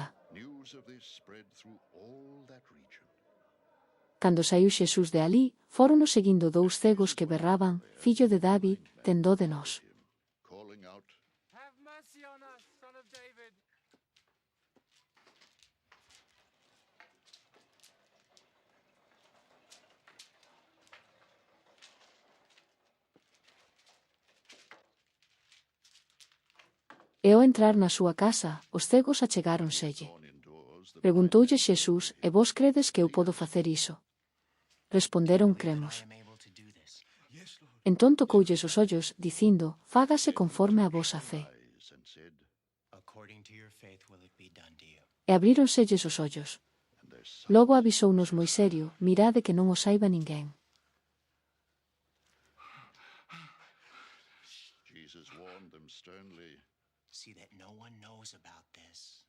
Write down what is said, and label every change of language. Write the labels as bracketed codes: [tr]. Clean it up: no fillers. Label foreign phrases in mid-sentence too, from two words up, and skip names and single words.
[en] News of this spread through all that region. [gl] Cando saiu Xesús de alí, fórono seguindo dous cegos que berraban: Fillo de David, ten dó de nós. [en] Calling out, Have mercy on us, son of David. [gl] E ao entrar na súa casa, os cegos achegáronselle. [en] on indoors, the [gl] Preguntoulle Xesús: E vos credes que eu podo facer iso? Responderon: cremos. [en] I am able to do this. [gl] Entón tocoulles os ollos, dicindo: Fágase conforme a vosa fe. [en] eyes and said, According to your faith will it be done to you. [gl] E abríronselles os ollos. [en] and their sight [gl] Logo avisounos moi serio: Mirade que non o saiba ninguén. [en] Jesus warned them sternly, See that no one knows about this.